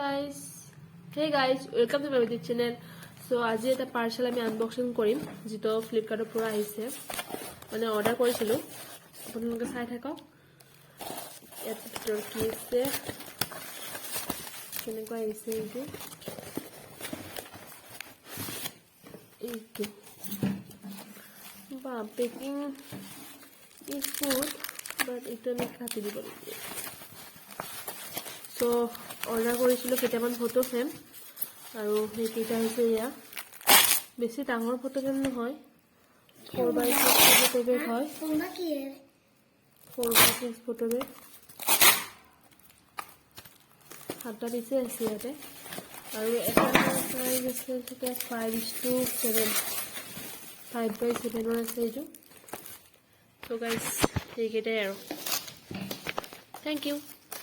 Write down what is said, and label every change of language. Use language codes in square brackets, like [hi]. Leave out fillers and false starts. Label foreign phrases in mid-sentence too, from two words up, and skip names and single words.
[en] guys, welcome to my YouTube channel. [as] So আজি এটা পাৰ্সেল আমি আনবক্সিং কৰিম যেটো ফ্লিপকাৰ্টৰ পৰা আহিছে মানে অৰ্ডাৰ কৰিছিলো আপোনালোকে চাই থাকক ইয়াত ভিতৰত কি আছে কেনেকুৱা আহিছে এইটো বা পেকিং [en] is good but [as] এটা আমি কাটি দিব লাগিব so অৰ্ডাৰ কৰিছিলো কেইটামান [en] photo frame [as] আৰু হেইটা হৈছে ইয়া বেছি ডাঙৰ [en] photo frame [as] নহয় 4x6 [en] photo bag [as] হয় কোনবা কি 4x6 [en] photo bag [as] হাতটা দিছে আছে ইয়াতে আৰু এটা সাইজ আছে সেটা 5:7 5/7 ৰ আছে এইটো [en] so guys [as] এইকেইটাই আৰু [en] thank you